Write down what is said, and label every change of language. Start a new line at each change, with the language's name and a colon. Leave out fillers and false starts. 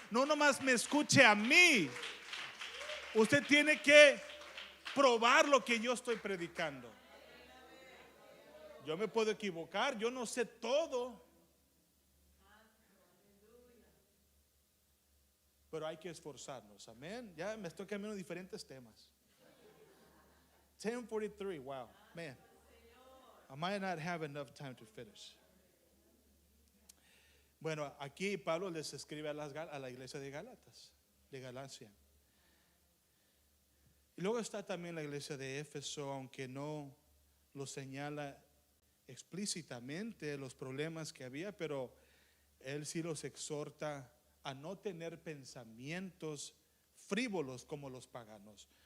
Spanish: No nomás me escuche a mí. Usted tiene que probar lo que yo estoy predicando. Yo me puedo equivocar, yo no sé todo, pero hay que esforzarnos. Amén. Ya me estoy cambiando diferentes temas.
English: 10:43, wow, man, I might not have enough time to finish.
Spanish: Bueno, aquí Pablo les escribe a la iglesia de Galacia. Y luego está también la iglesia de Éfeso, aunque no lo señala explícitamente los problemas que había, pero él sí los exhorta a no tener pensamientos frívolos como los paganos.